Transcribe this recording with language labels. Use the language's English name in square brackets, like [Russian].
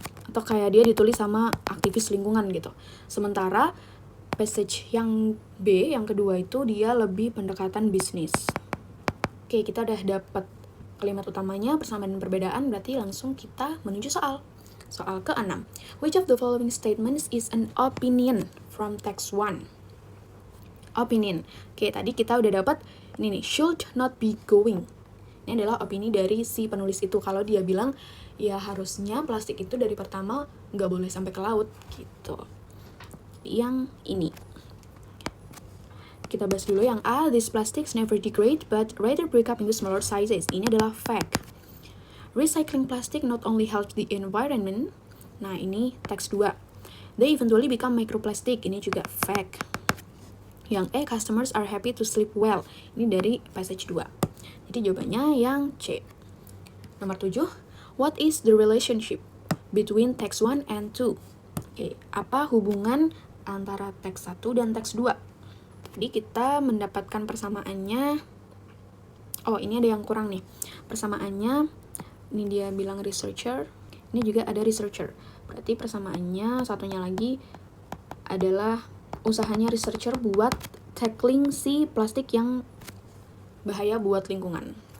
[Indonesian] Atau kayak dia ditulis sama aktivis lingkungan gitu. Sementara passage yang B, yang kedua itu dia lebih pendekatan bisnis. Oke, kita udah dapat kalimat utamanya, persamaan dan perbedaan, berarti langsung kita menuju soal. Soal ke-6. [English] Which of the following statements is an opinion from text 1? [Indonesian] Opinion. Oke, tadi kita udah dapat ini nih, [English] should not be going. [Indonesian] Ini adalah opini dari si penulis itu. Kalau dia bilang, ya harusnya plastik itu dari pertama nggak boleh sampai ke laut, gitu. Yang ini. Kita bahas dulu yang A, [English] these plastics never degrade, but rather break up into smaller sizes. [Indonesian] Ini adalah fact. [English] Recycling plastic not only helps the environment, [Indonesian] nah ini teks 2. [English] They eventually become microplastic, [Indonesian] ini juga fact. Yang E, [English] customers are happy to sleep well. [Indonesian] Ini dari passage 2. Jadi jawabannya yang C. Nomor 7. [English] What is the relationship between text 1 and 2? [Indonesian] Oke, apa hubungan antara teks 1 dan teks 2? Jadi kita mendapatkan persamaannya. Oh, ini ada yang kurang nih. Persamaannya, ini dia bilang researcher. Ini juga ada researcher. Berarti persamaannya satunya lagi adalah usahanya researcher buat tackling si plastik yang bahaya buat lingkungan.